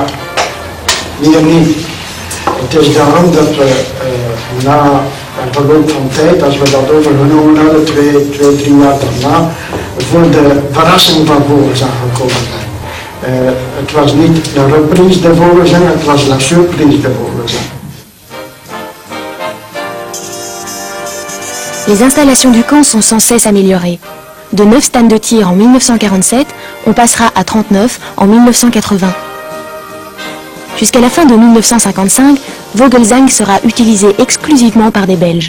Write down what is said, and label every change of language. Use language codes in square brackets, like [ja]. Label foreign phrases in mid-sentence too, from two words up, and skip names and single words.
[nl] Meer niet. Het is daarom dat we na een verloop van tijd, als we dat overgenomen hadden, 2, 3 jaar daarna, voor de verrassing van Vogelsang gekomen zijn. Het was niet de [fr] reprise de Vogelsang, [nl] het was [fr] la surprise de Vogelsang. Les installations du camp sont sans cesse améliorées. De 9 stands de tir en 1947, on passera à 39 en 1980. Jusqu'à la fin de 1955, Vogelsang sera utilisé exclusivement par des Belges.